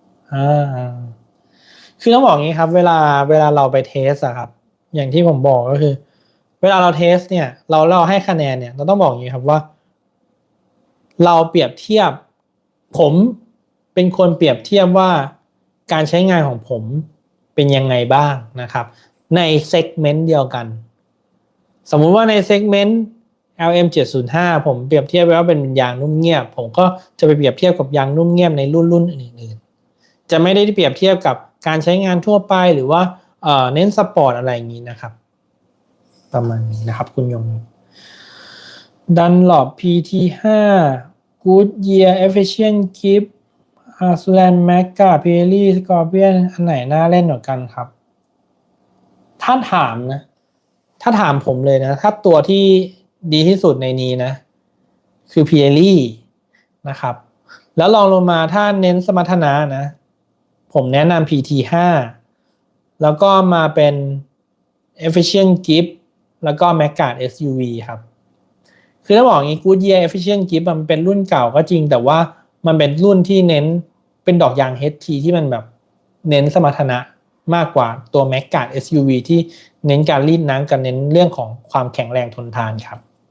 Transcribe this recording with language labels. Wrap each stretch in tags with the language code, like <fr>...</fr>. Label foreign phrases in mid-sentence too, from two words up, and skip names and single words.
<th>คือต้องบอกงี้ครับเวลาเราไปเทสอะครับอย่างที่ผมบอกก็คือเวลาเราเทสเนี่ยเราให้คะแนนเนี่ยเราต้องบอกอย่างนี้ครับว่าเราเปรียบเทียบผมเป็นคนเปรียบเทียบว่าการใช้งานของผมเป็นยังไงบ้างนะครับในเซกเมนต์เดียวกันสมมุติว่าในเซกเมนต์ LM705 ผมเปรียบเทียบว่าเป็นยางนุ่มเงียบผมก็จะไปเปรียบเทียบกับยางนุ่มเงียบในรุ่นอื่นๆจะไม่ได้เปรียบเทียบกับการใช้งานทั่วไปหรือว่าเน้นสปอร์ตอะไรอย่างนี้นะครับประมาณนี้นะครับคุณยง Dunlop PT5 Goodyear Efficient Grip Arslan Magga Pirelli Scorpion อันไหนน่าเล่นกว่ากันครับถ้าถามผมเลยนะถ้าตัวที่ดีที่สุดใน นี้นะคือ Pirelli นะครับแล้วลองลงมาถ้าเน้นสมรรถนะนะผมแนะนำ PT5 แล้วก็มาเป็น Efficient Grip แล้วก็ Magga SUV ครับคือถ้าบอกอย่างนี้ Goodyear Efficient Grip มันเป็นรุ่นเก่าก็จริงแต่ว่ามันเป็นรุ่นที่เน้นเป็นดอกยาง HT ที่มันแบบเน้นสมรรถนะมากกว่าตัว Magga SUV ที่เน้นการรีดน้ำกันเน้นเรื่องของความแข็งแรงทนทานครับ</th>